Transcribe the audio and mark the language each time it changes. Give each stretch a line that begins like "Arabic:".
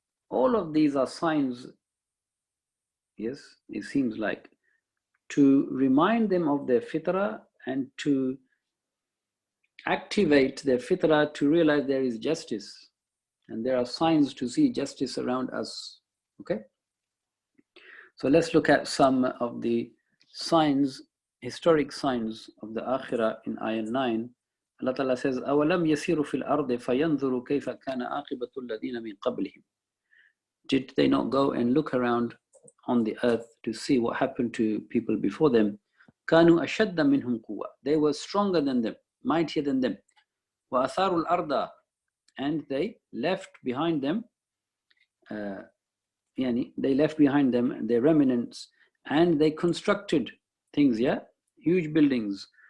English: All of these are signs, yes, it seems like, to remind them of their fitrah and to activate their fitrah to realize there is justice. And there are signs to see justice around us. Okay? So let's look at some of the signs, historic signs of the akhirah in ayah 9. Allah Ta'ala says,
Arabic: أَوَلَمْ يَسِيرُوا فِي الْأَرْضِ فَيَنْظُرُوا كَيْفَ كَانَ عَاقِبَةُ الَّذِينَ مِنْ قَبْلِهِمْ.
English: Did they not go and look around on the earth to see what happened to people before them?
Arabic: كَانُوا أَشَدَّ مِنْهُمْ قُوَّةً.
English: They were stronger than them, mightier than them.
Arabic: وَأَثَارُوا الْأَرْضَ.
English: And they left behind them, they left behind them their remnants, and they constructed things, yeah, huge buildings.